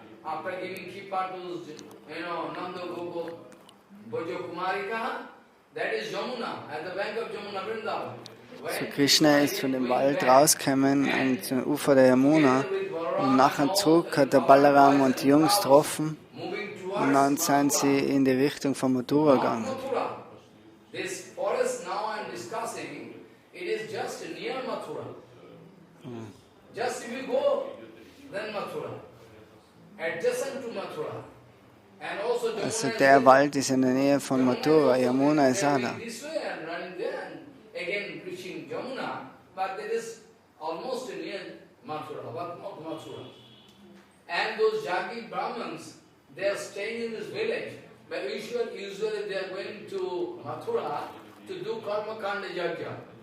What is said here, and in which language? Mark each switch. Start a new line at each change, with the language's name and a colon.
English: After giving Kipa to, Nanda Gogo, Bojo Kumarika, that is Jamuna, at the bank of Jamuna, Vrindavan.
German: So Krishna ist von dem Wald rausgekommen an zum Ufer der Yamuna, und nachher zurück hat der Balaram und die Jungs getroffen, und dann sind sie in die Richtung von Mathura gegangen.
English: This forest now I am discussing, it is just near Mathura. Just if you go, then Mathura. Adjacent to Mathura. And also
German: Also der Wald ist in der Nähe von Mathura, Yamuna ist auch da.
English: this way and running there and again reaching Jamuna, but there is almost near Mathura, but not Mathura. And those Yagyik Brahmins, they are staying in this village, but usually they are going to Mathura to do Karma Kanda Yajna.